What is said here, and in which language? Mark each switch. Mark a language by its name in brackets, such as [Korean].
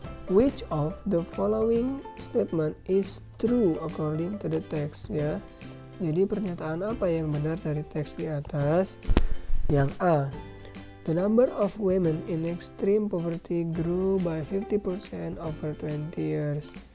[English] Which of the following statement is true according to the text, ya. [Indonesian] Jadi pernyataan apa yang benar dari teks di atas? Yang A. [English] The number of women in extreme poverty grew by 50% over 20 years.